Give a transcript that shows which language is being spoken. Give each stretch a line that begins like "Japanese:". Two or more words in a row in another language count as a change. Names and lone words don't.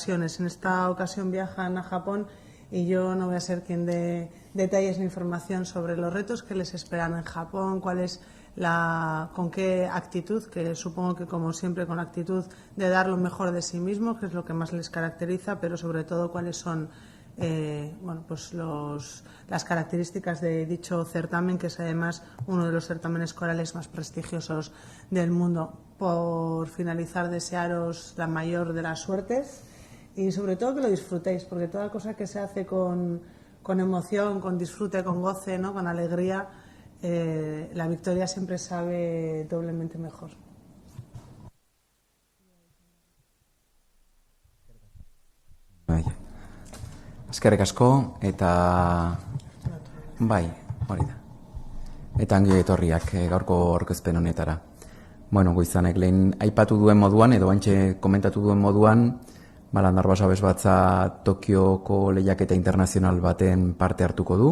Spanish: En esta ocasión viajan a Japón y yo no voy a ser quien dé detalles ni información sobre los retos que les esperan en Japón, con qué actitud, que supongo que como siempre con la actitud de dar lo mejor de sí mismos, que es lo que más les caracteriza, pero sobre todo cuáles son las características de dicho certamen, que es además uno de los certámenes corales más prestigiosos del mundo. Por finalizar, desearos la mayor de las suertes y sobre todo que lo disfrutéis, porque toda cosa que se hace con emoción, con disfrute, con goce, ¿no? Con alegría, la victoria siempre sabe doblemente mejor.
Basque: Eskerrik asko eta bai, hori da. Eta ongi etorriak gaurko aurkezpen honetara. Bueno, Goizanek lehen aipatu duen moduan edo antxe komentatu duen moduan, Landarbaso abesbatza Tokioko lehiaketa internazional baten parte hartuko du.